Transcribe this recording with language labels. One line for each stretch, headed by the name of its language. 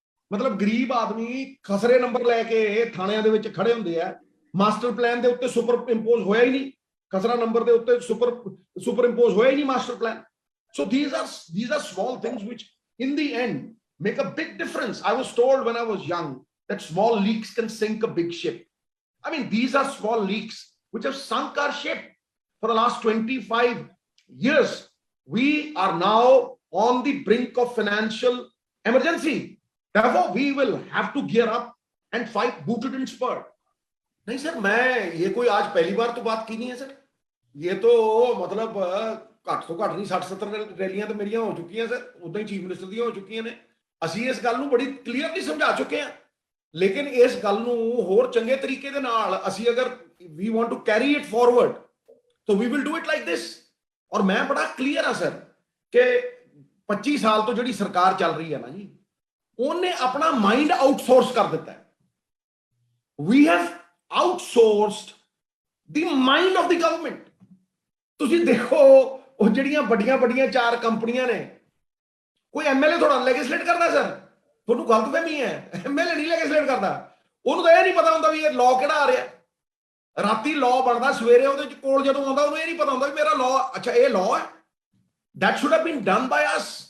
Punjabi: ਮਤਲਬ ਗਰੀਬ ਆਦਮੀ ਖਸਰੇ ਨੰਬਰ ਲੈ ਕੇ ਥਾਣਿਆਂ ਦੇ ਵਿੱਚ ਖੜੇ ਹੁੰਦੇ ਆ। ਮਾਸਟਰ ਪਲਾਨ ਦੇ ਉੱਤੇ ਸੁਪਰ ਇੰਪੋਜ਼ ਹੋਇਆ ਹੀ ਨਹੀਂ, ਖਸਰਾ ਨੰਬਰ ਦੇ ਉੱਤੇ ਸੁਪਰ ਇੰਪੋਜ਼ ਹੋਇਆ ਹੀ ਨਹੀਂ master plan.
English: So these are small things which in the end make a big difference. I was told when I was young that small leaks can sink a big ship. I mean, these are small leaks which have sunk our ship for the last 25 years. We are now on the brink of financial emergency. Therefore, we will have to gear up and fight booted and spurred.
Hindi: नहीं sir, मैं ये कोई आज पहली बार तो बात की नहीं है सर। ये तो मतलब घट तो घट नहीं 60-70 रैलियां तो मेरियां हो चुकी हैं सर,
Punjabi: उदा ही चीफ मिनिस्टर दी हो चुकी ने। ਅਸੀਂ ਇਸ ਗੱਲ ਨੂੰ ਬੜੀ ਕਲੀਅਰਲੀ ਸਮਝਾ ਚੁੱਕੇ ਹਾਂ, ਲੇਕਿਨ ਇਸ ਗੱਲ ਨੂੰ ਹੋਰ ਚੰਗੇ ਤਰੀਕੇ ਦੇ ਨਾਲ ਅਸੀਂ ਅਗਰ
English: we want to carry it forward, so we will do it like this।
Punjabi: ਔਰ ਮੈਂ ਬੜਾ ਕਲੀਅਰ ਆ ਸਰ ਕਿ 25 ਸਾਲ ਤੋਂ ਜਿਹੜੀ ਸਰਕਾਰ ਚੱਲ ਰਹੀ ਹੈ ਨਾ ਜੀ, ਉਹਨੇ ਆਪਣਾ ਮਾਈਂਡ ਆਊਟਸੋਰਸ ਕਰ ਦਿੱਤਾ ਹੈ।
English: We have outsourced the mind of the government।
Punjabi: ਤੁਸੀਂ ਦੇਖੋ ਉਹ ਜਿਹੜੀਆਂ ਵੱਡੀਆਂ ਵੱਡੀਆਂ 4 ਕੰਪਨੀਆਂ ਨੇ, ਕੋਈ ਐਮਐਲਏ ਥੋੜਾ ਲੈਜਿਸਲੇਟ ਕਰਦਾ ਸਰ, ਤੁਹਾਨੂੰ ਗਲਤਫਹਿਮੀ ਹੈ, ਐਮਐਲਏ ਨਹੀਂ ਲੈਜਿਸਲੇਟ ਕਰਦਾ। ਉਹਨੂੰ ਤਾਂ ਇਹ ਨਹੀਂ ਪਤਾ ਹੁੰਦਾ ਵੀ ਇਹ ਲਾਅ ਕਿਹੜਾ ਆ ਰਿਹਾ। ਰਾਤੀ ਲਾਅ ਬਣਦਾ, ਸਵੇਰੇ ਉਹਦੇ ਕੋਲ ਜਦੋਂ ਆਉਂਦਾ ਉਹਨੂੰ ਇਹ ਨਹੀਂ ਪਤਾ ਹੁੰਦਾ ਵੀ ਮੇਰਾ ਲਾਅ, ਅੱਛਾ ਇਹ ਲਾਅ ਹੈ,
English: that should have been done by us।